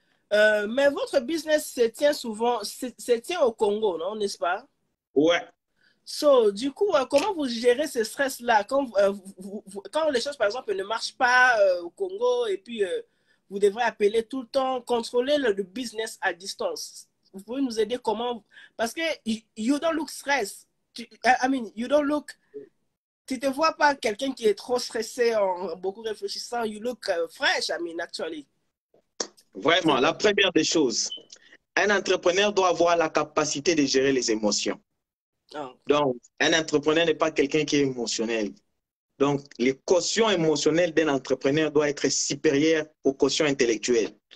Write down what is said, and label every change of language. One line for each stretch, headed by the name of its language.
French: Mais votre business se tient souvent, se tient au Congo, non, n'est-ce pas? Ouais. So, du coup, comment vous gérez ce stress-là quand, quand les choses, par exemple, ne marchent pas au Congo et puis vous devrez appeler tout le temps, contrôler le business à distance. Vous pouvez nous aider comment? Parce que
English: you don't look stressed. I mean, you don't look...
French: Tu ne te vois pas quelqu'un qui est trop stressé, en beaucoup réfléchissant.
English: You look fresh, I mean, actually.
French: Vraiment, la première des choses, un entrepreneur doit avoir la capacité de gérer les émotions. Oh. Donc, un entrepreneur n'est pas quelqu'un qui est émotionnel. Donc, les quotients émotionnels d'un entrepreneur doivent être supérieurs aux quotients intellectuels.